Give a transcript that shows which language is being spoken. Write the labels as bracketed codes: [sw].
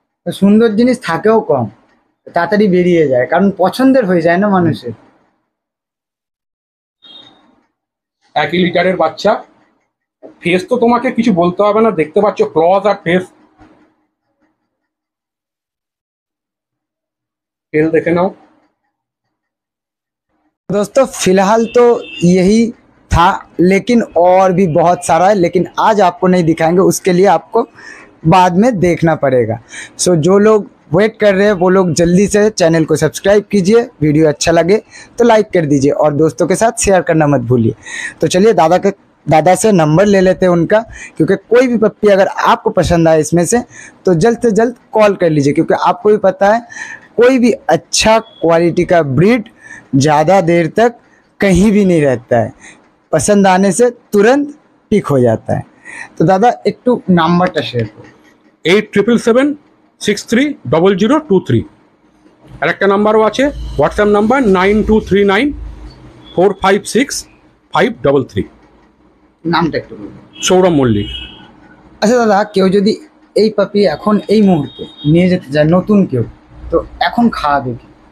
[bn] সুন্দর জিনিস থাকেও কম, তাড়াতাড়ি বেরিয়ে যায়, কারণ পছন্দের হয়ে যায় না মানুষের। একই লিটারের বাচ্চা, ফেস তো তোমাকে কিছু বলতে হবে না, দেখতে পাচ্ছ ক্লজ আর ফেস, টেল দেখে নাও। [hi] दोस्तों फिलहाल तो यही था, लेकिन और भी बहुत सारा है, लेकिन आज आपको नहीं दिखाएंगे, उसके लिए आपको बाद में देखना पड़ेगा। सो जो लोग वेट कर रहे हैं वो लोग जल्दी से चैनल को सब्सक्राइब कीजिए, वीडियो अच्छा लगे तो लाइक कर दीजिए और दोस्तों के साथ शेयर करना मत भूलिए। तो चलिए दादा से नंबर ले लेते हैं उनका, क्योंकि कोई भी पप्पी अगर आपको पसंद आए इसमें से तो जल्द कॉल कर लीजिए, क्योंकि आपको भी पता है कोई भी अच्छा क्वालिटी का ब्रीड ज़्यादा देर तक कहीं भी नहीं रहता है, पसंद आने से तुरंत पिक हो जाता है। [bn] तो दादा एक तो नंबरটা শেয়ার করুন। 8777630023। আর একটা নাম্বারও আছে, হোয়াটসঅ্যাপ নাম্বার 9239456533। নামটা একটু বলুন। সৌরভ মল্লিক। আচ্ছা দাদা, কেউ যদি এই পাপি এখন এই মুহূর্তে নিয়ে যেতে চায়, নতুন কেউ, তো এখন খাওয়াবে কি?